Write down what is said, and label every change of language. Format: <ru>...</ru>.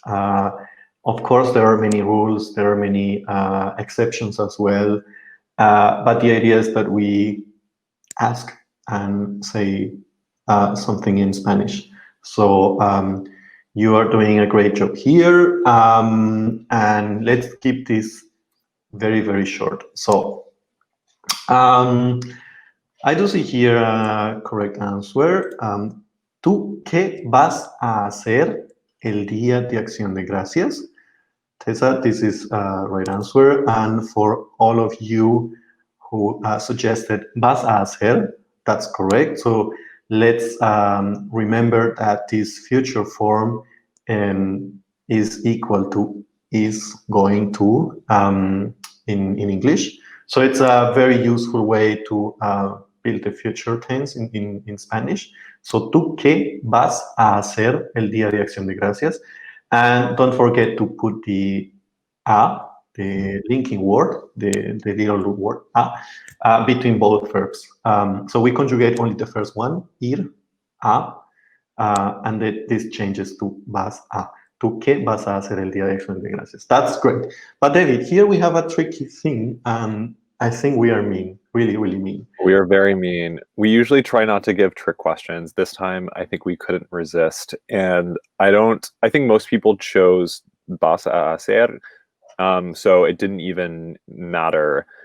<en>Of course, there are many rules, there are many exceptions as well, but the idea is that we ask and say something in Spanish. So you are doing a great job here, and let's keep this very, very short. So I do see here a correct answer.</en> <es>¿Tú qué vas a hacer el día de acción de gracias?</es> <en>Tessa, this is right answer. And for all of you who suggested</en> <es>vas a hacer.</es> <en>That's correct. So let's remember that this future form is equal to is going to in English. So it's a very useful way to build the future tense in Spanish.</en> <es>So, ¿tú qué vas a hacer el día de Acción de Gracias?</es> <en>And don't forget to put the the linking word, the little word between both verbs. So we conjugate only the first one, ir, and this changes to vas a.</en> <es>¿Tú qué vas a hacer el día de Acción de Gracias?</es> <en>That's great. But David, here we have a tricky thing, and I think we are mean, really, really mean. We are very mean. We usually try not to give trick questions. This time, I think we couldn't resist. And I think most people chose</en> <es>vas a hacer,</es> <en>so it didn't even matter.</en>